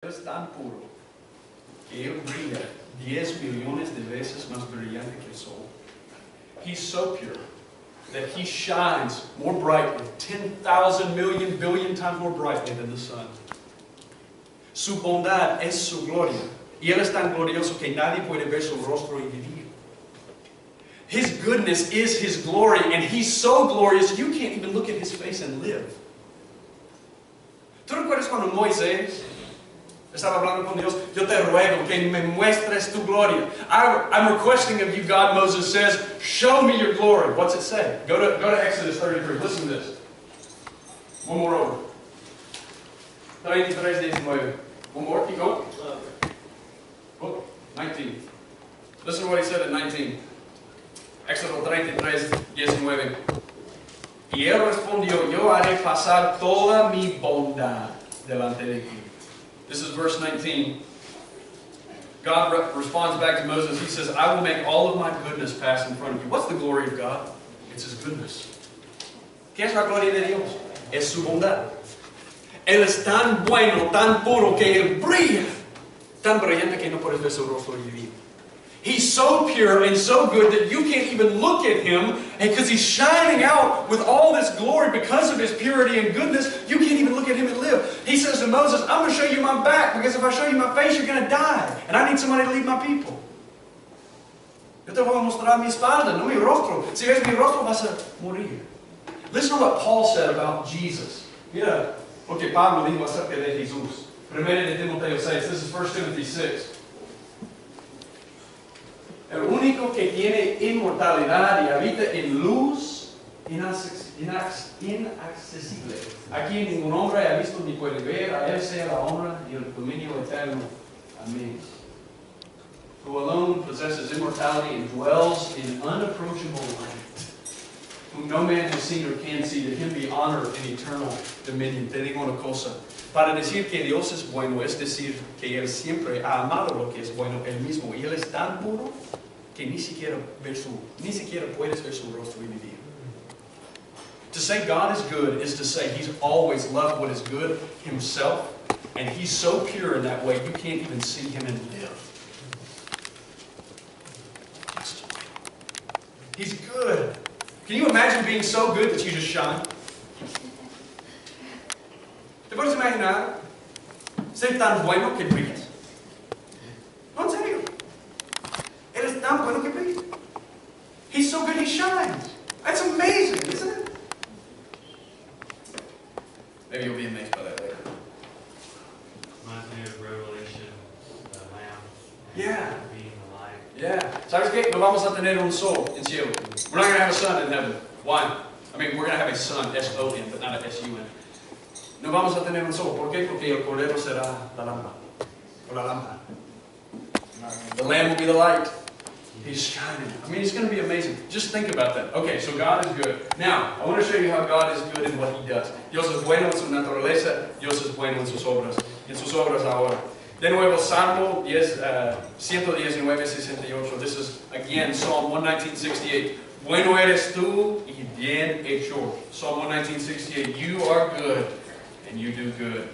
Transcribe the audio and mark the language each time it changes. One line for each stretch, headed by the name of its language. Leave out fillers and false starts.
Spanish: que Él brilla 10 millones de veces más brillante que el sol.
English: He's so pure that He shines more brightly, 10,000 million billion times more brightly than the sun.
Spanish: Su bondad es su gloria. Y Él es tan glorioso que nadie puede ver su rostro y vivir.
English: His goodness is His glory, and He's so glorious you can't even look at His face and live.
Spanish: ¿Tú recuerdas cuando Moisés estaba hablando con Dios? Yo te ruego que me muestres tu gloria.
English: I'm requesting of you, God, Moses says, show me your glory. What's it say? Go to Exodus 33. Listen to this. One more over. 33:19. One more, keep going. Oh, 19. Listen to what He said at 19.
Spanish: Éxodo 33:19. Y Él respondió, yo haré pasar toda mi bondad delante de ti.
English: This is verse 19. God responds back to Moses. He says, I will make all of my goodness pass in front of you. What's the glory of God? It's His goodness.
Spanish: ¿Qué es la gloria de Dios? Es su bondad. Él es tan bueno, tan puro, que Él brilla. Tan brillante que no puedes ver su rostro y vivir.
English: He's so pure and so good that you can't even look at Him, and because He's shining out with all this glory because of His purity and goodness, you can't even look at Him and live. He says to Moses, I'm going to show you my back, because if I show you my face, you're going to die. And I need somebody to lead my people.
Spanish: Yo te voy a mostrar mi espalda, no mi rostro. Si ves mi rostro, vas a morir.
English: Listen to what Paul said about Jesus.
Spanish: Mira lo que Pablo dijo acerca de Jesús. 1 de Timoteo 6.
English: This is 1 Timothy 6.
Spanish: El único que tiene inmortalidad y habita en luz inaccesible, a quien ningún hombre ha visto ni puede ver, a Él sea la honra y el dominio eterno. Amén.
English: Who alone possesses immortality and dwells in unapproachable light, whom no man has seen or can see, to Him be honor and eternal dominion.
Spanish: Te digo una cosa. Para decir que Dios es bueno, es decir que Él siempre ha amado lo que es bueno Él mismo. Y Él es tan puro que ni siquiera puedes ver su rostro y vivir.
English: To say God is good is to say He's always loved what is good Himself, and He's so pure in that way you can't even see Him and live. He's good. Can you imagine being so good that you just shine?
Spanish: ¿Te puedes imaginar ser tan bueno que brillas? No, en serio. Eres tan bueno que brillas.
English: He's so good he shines. That's amazing, isn't it? Maybe you'll be amazed by that later. Reminds me of Revelation, the Lamb. Yeah. Being the light.
Spanish: Yeah. ¿Sabes qué? No vamos a tener un sol en cielo.
English: We're not going to have a sun in heaven. Why? I mean, we're going to have a sun, S-O-N, but not a S-U-N.
Spanish: No vamos a tener un sol. ¿Por qué? Porque el cordero será la lámpara. O la lámpara.
English: The Lamb will be the light. He's shining. I mean, it's going to be amazing. Just think about that. Okay, so God is good. Now, I want to show you how God is good in what He does.
Spanish: Dios es bueno en su naturaleza. Dios es bueno en sus obras. En sus obras ahora. De nuevo, Salmo 119:68.
English: This is, again, Psalm 119:68.
Spanish: Bueno eres tú y bien hecho.
English: Psalm 119:68. You are good. And you do good.